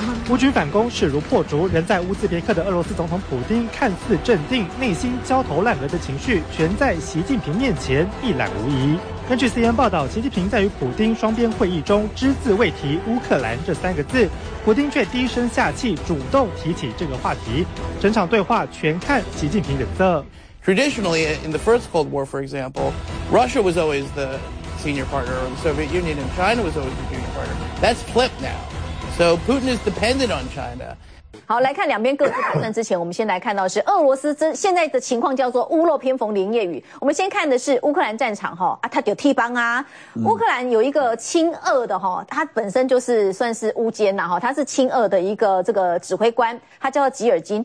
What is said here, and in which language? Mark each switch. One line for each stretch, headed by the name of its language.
Chinese: 乌军反攻势如破竹，人在乌兹别克的俄罗斯总统普丁看似镇定，内心焦头烂额的情绪全在习近平面前一览无遗。根据 CNN 报道，习近平在与普丁双边会议中只字未提乌克兰这三个字，普丁却低声下气主动提起这个话题，整场对话全看习近平脸色。
English: Traditionally in the first Cold War for example, Russia was always the senior partner and Soviet Union and China was always the junior partner. That's flipped nowSo Putin is dependent on China.
Chinese: 好，来看两边各自谈论之前，我们先来看到是俄罗斯这现在的情况叫做屋漏偏逢连夜雨。我们先看的是乌克兰战场哈啊，他有替帮啊。乌克兰有一个亲俄的哈，他本身就是算是乌奸呐哈，他是亲俄的一个这个指挥官，他叫吉尔金。